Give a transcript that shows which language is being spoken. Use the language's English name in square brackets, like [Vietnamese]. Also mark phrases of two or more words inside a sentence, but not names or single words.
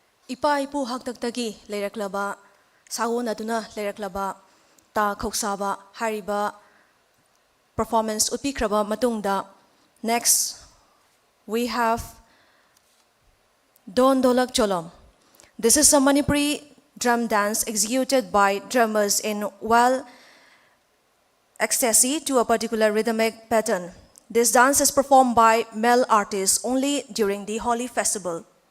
[Manipuri] ipa ipu haktaktagi leiraklaba sauna duna leiraklaba ta khoksaba hariba performance upikraba matungda. [English] Next we have Don Dolak Cholom. This is a Manipuri drum dance executed by drummers in well ecstasy to a particular rhythmic pattern. This dance is performed by male artists only during the Holi festival.